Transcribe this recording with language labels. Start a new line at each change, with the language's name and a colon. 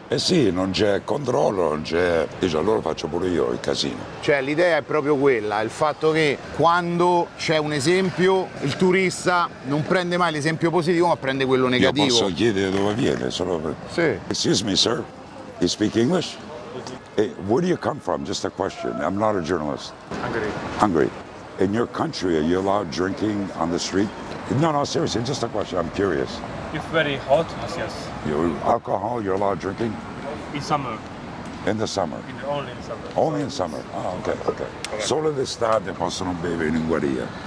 Italian: Eh sì, non c'è controllo, non c'è. Dice, allora faccio pure io il casino. cioè l'idea è proprio quella, il fatto che quando c'è un esempio il turista non prende mai l'esempio positivo ma prende quello Io negativo. posso chiedere dove viene, solo per. Sì.
English: Excuse me, sir. You speak English? Hey, where do you come from? Just a question. I'm not a journalist. Hungary. In your country, are you allowed drinking on the street? No, seriously, just a question. I'm curious. If very hot, yes. Alcohol, you're allowed drinking In summer, in the summer. only in summer. Only in summer. Ah, ok.
Italian: Solo d'estate possono bere in Ungheria.